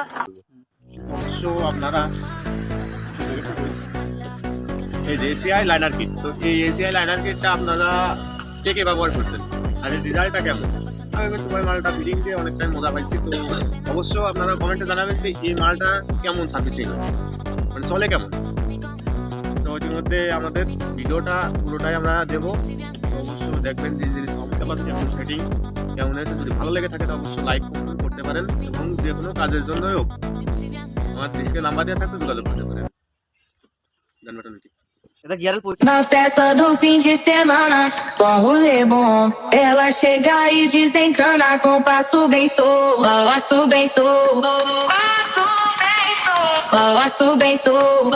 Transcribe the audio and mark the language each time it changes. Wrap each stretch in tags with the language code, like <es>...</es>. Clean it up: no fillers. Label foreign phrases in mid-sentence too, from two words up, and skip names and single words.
<bn>অবশ্য আপনারা এই যে এসিআই লাইনার কিট তো এই এসিআই লাইনার কিটটা আপনারা কে কে ব্যবহার করছেন আর এর রেজাল্টটা কেমন আমি তোমার মালটা ফিটিং দিয়ে অনেকটাই মজা পাইছি তো অবশ্য আপনারা কমেন্টে জানাবেন যে এই মালটা কেমন সার্ভিসিং মানে চলে কেমন। তো ইতিমধ্যে আমাদের ভিডিওটা পুরোটাই আমরা দেবো, অবশ্য দেখবেন যে</bn> <en>sound capacity</en> <bn>এবং সেটিং কেমন হয়েছে। যদি ভালো লেগে থাকে তো অবশ্যই লাইক করতে পারেন এবং যে কোনো কাজের জন্যই হোক আমার ডিসকে নাম্বার দেওয়া থাকলে যোগাযোগ করতে পারেন।</bn> <pt>Na festa do fim de semana, só rolê bom. Ela chega e desencana com passo bem solto. Passo bem solto. Passo bem solto.</pt>